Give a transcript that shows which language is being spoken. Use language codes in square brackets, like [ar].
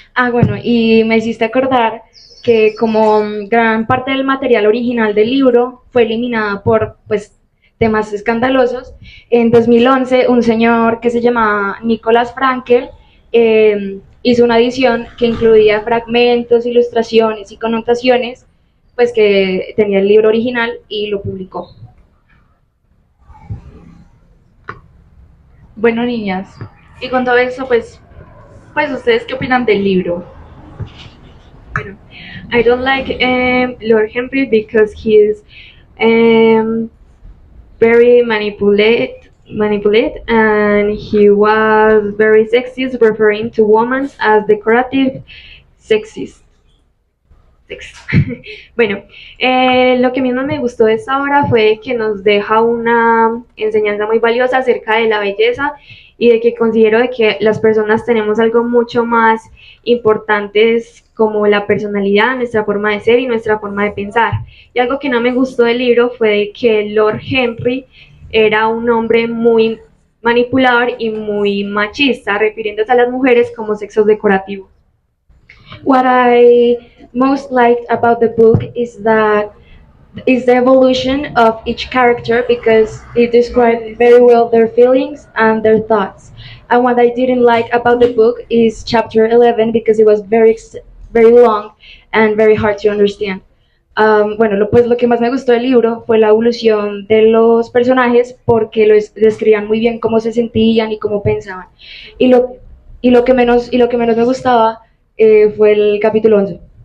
[es] bueno, y me hiciste acordar que como gran parte del material original del libro fue eliminada por pues temas escandalosos, en 2011 un señor que se llamaba Nicholas Frankel hizo una edición que incluía fragmentos, ilustraciones y connotaciones pues que tenía el libro original y lo publicó. Bueno, niñas, y con todo eso, pues ¿ustedes qué opinan del libro? [en] I don't like Lord Henry because he's very manipulate, and he was very sexist, referring to women as decorative sexist. [es] Bueno, lo que mismo me gustó de esta obra fue que nos deja una enseñanza muy valiosa acerca de la belleza y de que considero de que las personas tenemos algo mucho más importante como la personalidad, nuestra forma de ser y nuestra forma de pensar. Y algo que no me gustó del libro fue de que Lord Henry era un hombre muy manipulador y muy machista, refiriéndose a las mujeres como sexos decorativos. [en] What I most liked about the book is the evolution of each character because it described very well their feelings and their thoughts. And what I didn't like about the book is chapter 11 because it was very long and very hard to understand. [es] Bueno, lo que más me gustó del libro fue la evolución de los personajes porque describían muy bien cómo se sentían y cómo pensaban. Y lo que menos me gustaba fue el capítulo 11.